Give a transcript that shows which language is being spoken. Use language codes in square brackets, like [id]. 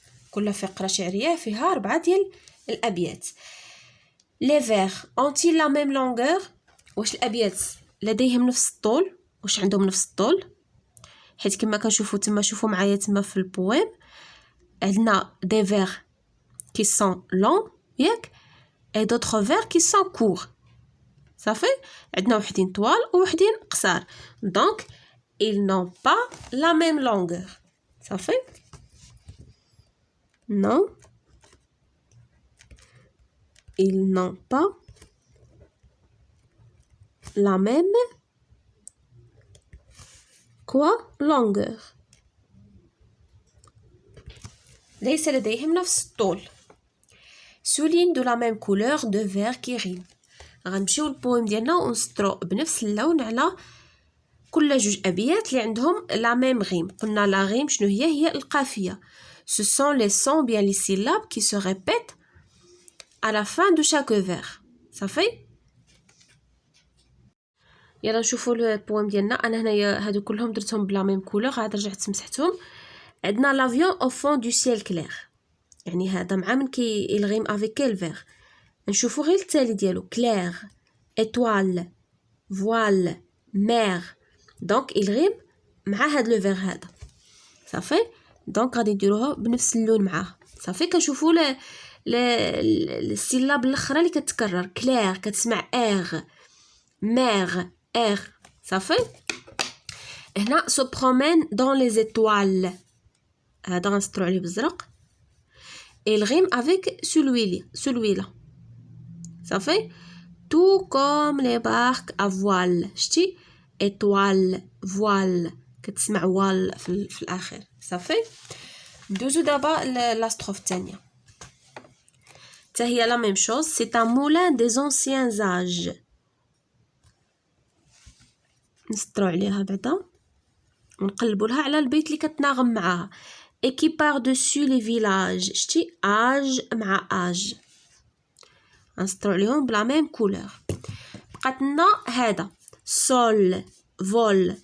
[ar] كل فقرة شعرية فيها 4 ديال الأبيات. [fr] Les vers ont-ils la même longueur؟ [ar] واش الأبيات لديهم نفس الطول؟ واش عندهم نفس الطول؟ حيت كما كنشوفوا تما، شوفوا معايا تما في البويم عندنا [fr] des vers qui sont longs [ar] ياك [fr] et d'autres vers qui sont courts. [ar] صافي عندنا وحدين طوال ووحدين قصار. [fr] donc ils n'ont pas la même longueur. صافي non ils n'ont pas la même longueur. [ar] ليس لديهم نفس الطول. [fr] souligne de la même couleur de vers qui riment. [ar] غنمشيو للبويم ديالنا ونسطرو بنفس اللون على كل جوج ابيات اللي عندهم لا ميم غيم. قلنا لا غيم شنو هي القافيه. [fr] ce sont les sons bien les syllabes qui se répètent à la fin de chaque vers. [ar] صافي يلا نشوفوا البويم ديالنا. انا هنايا هادو كلهم درتهم بلا ميم كولور، عاد رجعت مسحتهم. عندنا لافيون او فون دو سيل كلير. يعني هذا مع من يلغيم افيك كيل فيغ. نشوفوا غير التالي ديالو كلير étoile voile mer. دونك يلغيم مع هاد لو فيغ هذا. صافي دونك غادي نديروها بنفس اللون معاه. صافي كنشوفوا السيلاب الاخرى اللي كتكرر. كلير كتسمع اغ، مير اغ. صافي هنا سو برومين دون لي زيتوال. هذا غنسطرو عليه بالزرق. الغيم افيك celui-là. [fr] صافي tout comme les barques à voile. [ar] شتي étoile voile كتسمع وال في الاخر. صافي ندوزو دابا لا ستروف الثانيه. حتى هي لا ميم شوز. [fr] c'est un moulin des anciens âges. [ar] نسطرو عليها بعدا ونقلبوا لها على البيت اللي كتناغم معاها. [fr] et qui par dessus les villages. [ar] شتي âge مع âge غنسطرو عليهم بلا ميم كولور. بقات لنا هذا sol vol.